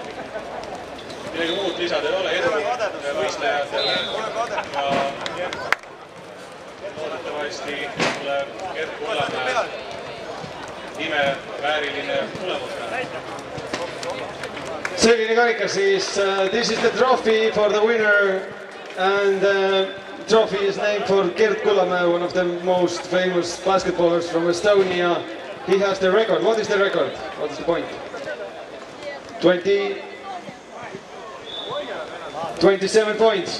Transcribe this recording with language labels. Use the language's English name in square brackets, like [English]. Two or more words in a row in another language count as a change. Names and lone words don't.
[Estonian] Midagi muud lisada ei ole, edu võistlejatele ja loodetavasti tuleb Gert Kullamäe nime vääriline tulemus. Selline karikas siis, [English] this is the trophy for the winner and trophy is named for Gert Kullamäe, one of the most famous basketballers from Estonia. He has the record. What is the record? What is the point? 27 points.